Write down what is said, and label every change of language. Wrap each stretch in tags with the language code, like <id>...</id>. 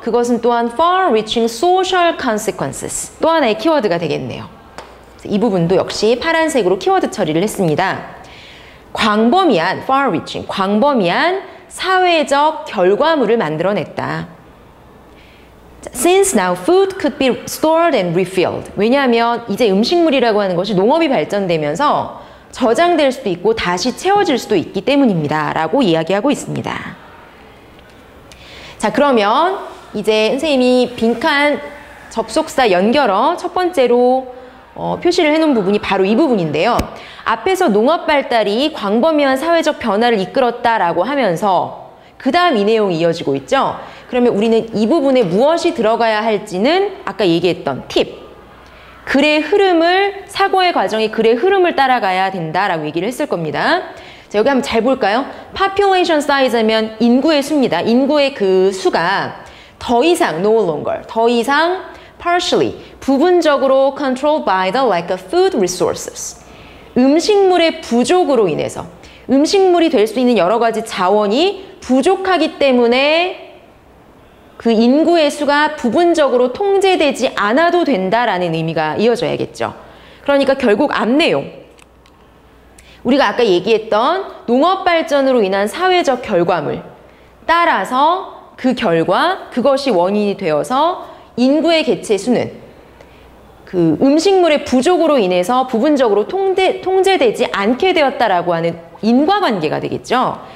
<ko>그것은 또한</ko> <en>Far-reaching Social Consequences,</en> <ko>또 하나의 키워드가 되겠네요. 이 부분도 역시 파란색으로 키워드 처리를 했습니다. 광범위한, far-reaching, 광범위한 사회적 결과물을 만들어냈다.</ko> <en>Since now food could be stored and refilled.</en> <ko>왜냐하면 이제 음식물이라고 하는 것이 농업이 발전되면서 저장될 수도 있고 다시 채워질 수도 있기 때문입니다. 라고 이야기하고 있습니다. 자, 그러면 이제 선생님이 빈칸 접속사 연결어 첫 번째로 표시를 해놓은 부분이 바로 이 부분인데요. 앞에서 농업 발달이 광범위한 사회적 변화를 이끌었다라고 하면서 그 다음 이 내용이 이어지고 있죠. 그러면 우리는 이 부분에 무엇이 들어가야 할지는 아까 얘기했던 팁, 글의 흐름을, 사고의 과정이 글의 흐름을 따라가야 된다라고 얘기를 했을 겁니다. 자, 여기 한번 잘 볼까요? Population size 하면 인구의 수입니다. 인구의 그 수가 더 이상,</ko> <en>no longer,</en> <ko>더 이상 partially, 부분적으로</ko> <en>controlled by the lack of food resources.</en> <ko>음식물의 부족으로 인해서 음식물이 될 수 있는 여러 가지 자원이 부족하기 때문에 그 인구의 수가 부분적으로 통제되지 않아도 된다라는 의미가 이어져야겠죠. 그러니까 결국 앞 내용, 우리가 아까 얘기했던 농업 발전으로 인한 사회적 결과물, 따라서 그 결과, 그것이 원인이 되어서 인구의 개체 수는 그 음식물의 부족으로 인해서 부분적으로 통제되지 않게 되었다라고 하는 인과관계가 되겠죠.</ko>